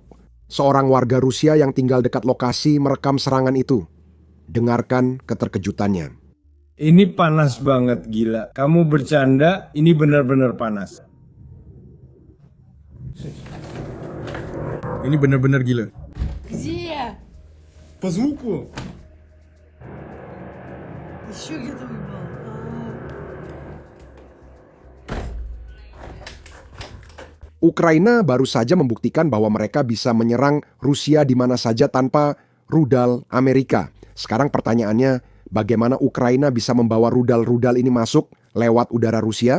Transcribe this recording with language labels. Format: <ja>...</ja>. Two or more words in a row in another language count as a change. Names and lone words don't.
<id>Seorang warga Rusia yang tinggal dekat lokasi merekam serangan itu. Dengarkan keterkejutannya. Ini panas banget, gila. Kamu bercanda, ini benar-benar panas. Ini bener-bener gila.</id> <ru>Где? По звуку. Еще где-то ебал.</ru> <id>Ukraina baru saja membuktikan bahwa mereka bisa menyerang Rusia di mana saja tanpa rudal Amerika. Sekarang pertanyaannya, bagaimana Ukraina bisa membawa rudal-rudal ini masuk lewat udara Rusia?</id>